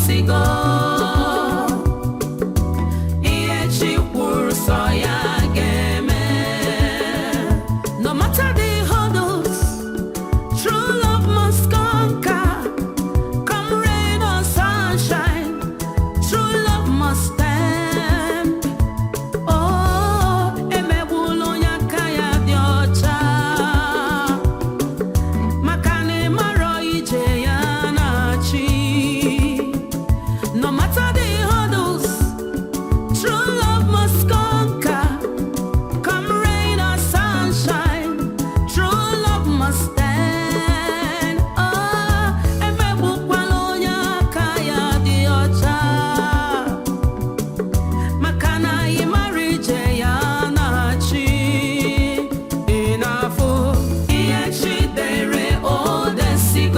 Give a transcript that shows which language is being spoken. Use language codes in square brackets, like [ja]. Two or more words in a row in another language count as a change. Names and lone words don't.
[ig] desigo. Ihe chi kwuru sọ ya ga-eme. [en] No matter the hurdles, true love must conquer. Come rain or sunshine, true love must stand. [ig] Oh, emegbula onye aka ya dị ọcha. Maka na ị marọ ije ya na-achị. [en] No matter the hurdles, true love must conquer. Come rain or sunshine, true love must stand. [ig] Oh, emegbukwala onye aka ya dị ọcha. Maka na ị mara ije ya na-achị. Ị na-afụ ihe chi dere o desigo.